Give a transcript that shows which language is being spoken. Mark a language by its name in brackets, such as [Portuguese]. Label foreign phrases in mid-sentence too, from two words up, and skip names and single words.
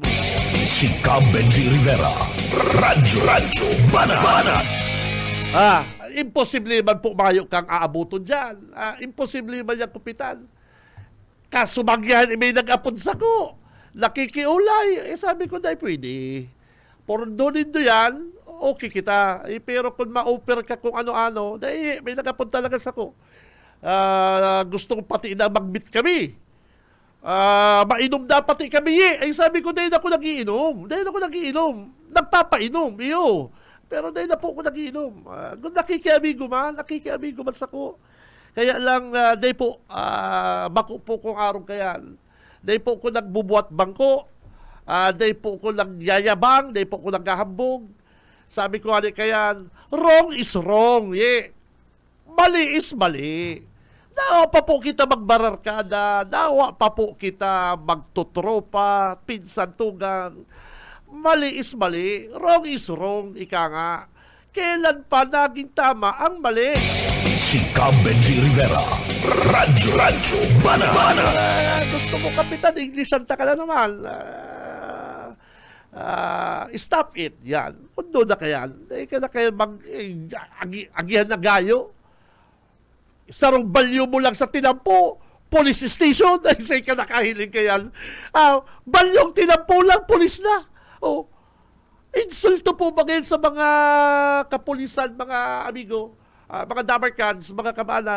[Bikol] Si Cab Benji Rivera. Radyo Banat. Imposible man po mayo kang aabuton dyan. Imposible man yung Kupitan. Kasumagyan, may nag-apod sa ko. Nakikiulay. Sabi ko, dahil pwede. Pordo nindo yan, okay kita. Pero kung ma-offer ka kung ano-ano, dahil may nag-apod talaga sa ko. Gustong pati na mag-meet kami. Mainom na pati kami ay sabi ko dahil ako nagiinom. Nagpapainom iyo. Pero dahil na po ako nagiinom. Nakikiamigo man sa ko. Kaya lang dahil po bako po kong araw kayan. Dahil po ko nagbubuhat bangko. Dahil po ko nagyayabang, dahil po ko naghahambog. Sabi ko kayan, [English] wrong is wrong. [Bikol] Mali is mali. Dawa pa po kita magbararkada, dawa pa po kita magtutropa, pinsan tugang. Mali is mali, [English] wrong is wrong, [Bikol] ika nga. [Filipino] Kailan pa naging tama ang mali? [Bikol] Si Cab Benji Rivera. Radyo Banat. Gusto mo, Kapitan, Englishan ta ka na naman. [English] Stop it, [Bikol] yan. Undo na kayan. Ika na kayo agihan na gayo. Sarong balyo mo lang sa tinampo, police station, ay say ka nakahiling ka yan. Balyong tinampo lang, police na. Insulto po ba ngayon sa mga kapulisan, mga amigo, mga dabarkans, mga kamanat.